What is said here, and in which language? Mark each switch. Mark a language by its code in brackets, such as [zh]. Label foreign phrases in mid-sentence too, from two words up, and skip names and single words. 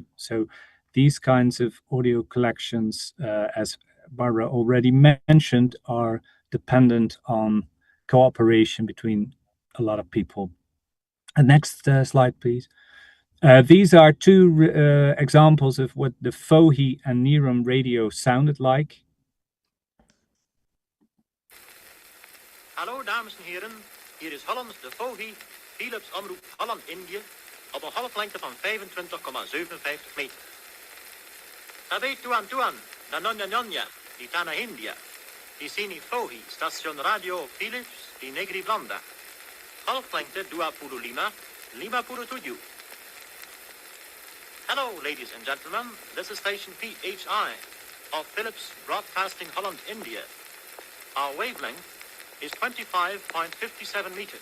[en] So these kinds of audio collections, as Barbara already mentioned, are dependent on cooperation between a lot of people. Next slide, please. These are two examples of what the Fohi and Neerum radio sounded like. [nl] Hallo dames en heren, hier is Hollands de Fohi, Philips Omroep Holland-Indië, op een golflengte van 25,57 meter. [ms] Tabe tuan, Nanonya Nonya, di Tanah India, di sini Fohi, station radio Philips di Negri Blanda. [nl] Golflengte 25,57. [en] Hello, ladies and gentlemen, this is station PHI of Philips Broadcasting Holland, India. Our wavelength is 25.57 meters.